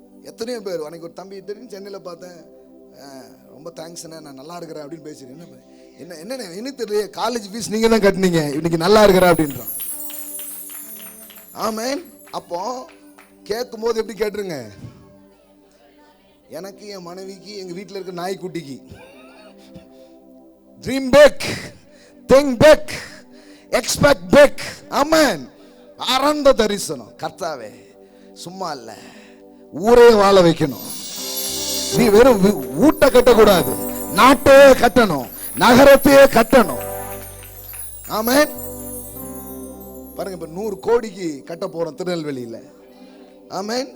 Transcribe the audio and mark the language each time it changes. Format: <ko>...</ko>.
<ta>எத்தனையோ பேர், அன்னைக்கு ஒரு தம்பி தெரியும் சென்னையில் பார்த்தேன், ரொம்ப தேங்க்ஸ்ண்ணே, நான் நல்லா இருக்கிறேன் அப்படின்னு பேசுறேன். என்ன என்ன என்ன தெரியல, காலேஜ் ஃபீஸ் நீங்க தான் கட்டினீங்க, இன்னைக்கு நல்லா இருக்கிற அப்படின்றான். ஆமென். அப்போ கேட்கும் போது எப்படி கேட்டுருங்க, எனக்கு, என் மனைவிக்கு, எங்க வீட்டில் இருக்க நாய்க்குட்டிக்கு.</ta> <en>Dream big, think big, expect big.</en> <ta>Amen. ஆரம்ப தரிசனம். கர்த்தாவே, சும்மா இல்ல, ஊரே வாழ வைக்கணும். நீ வெறும் ஊட்ட கட்டக்கூடாது, நாட்டே கட்டணும், நகரத்தையே கட்டணும். ஆமென். பாருங்க, இப்ப 100 கோடிக்கு கட்ட போறோம் திருநெல்வேலியில. ஆமென்.</ta>